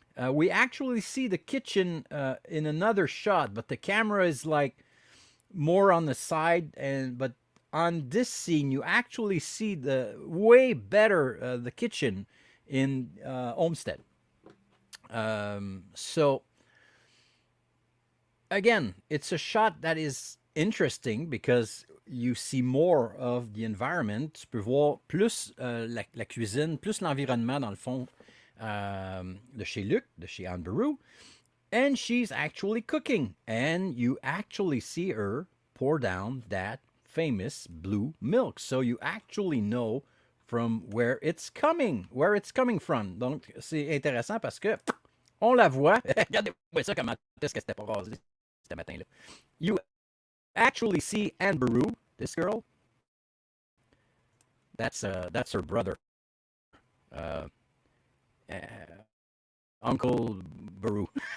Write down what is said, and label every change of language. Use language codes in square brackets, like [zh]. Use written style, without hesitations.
[en] We actually see the kitchen in another shot, but the camera is like more on the side, but on this scene you actually see the way better the kitchen in Olmsted. So again, it's a shot that is interesting because you see more of the environment. [fr] Tu peux voir plus la cuisine, plus l'environnement dans le fond de chez Luc, de chez Aunt Beru. [en] And she's actually cooking. And you actually see her pour down that famous blue milk. So you actually know from where it's coming from. [fr] Donc, c'est intéressant parce que on la voit. Regardez-moi ça, comment est-ce que c'était pas rasé ce matin-là. [en] You actually see Aunt Beru, this girl. That's her brother. Uncle Beru.